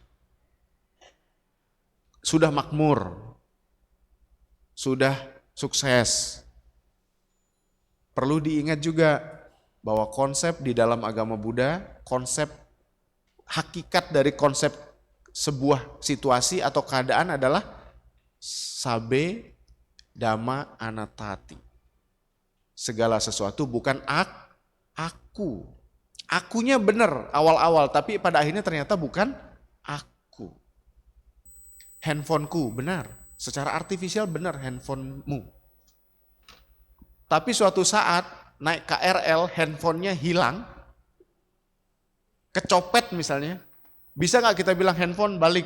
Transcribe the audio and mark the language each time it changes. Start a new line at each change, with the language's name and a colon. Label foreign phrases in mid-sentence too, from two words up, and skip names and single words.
Indonesian: Sudah makmur, sudah sukses. Perlu diingat juga bahwa konsep di dalam agama Buddha, konsep hakikat dari konsep sebuah situasi atau keadaan adalah
Pali: sabe dhamma anattati.
Indonesian: Segala sesuatu bukan aku. Akunya benar awal-awal, tapi pada akhirnya ternyata bukan aku. Handphoneku benar, secara artifisial benar handphonemu. Tapi suatu saat naik KRL, handphonenya hilang, kecopet misalnya, bisa nggak kita bilang handphone balik?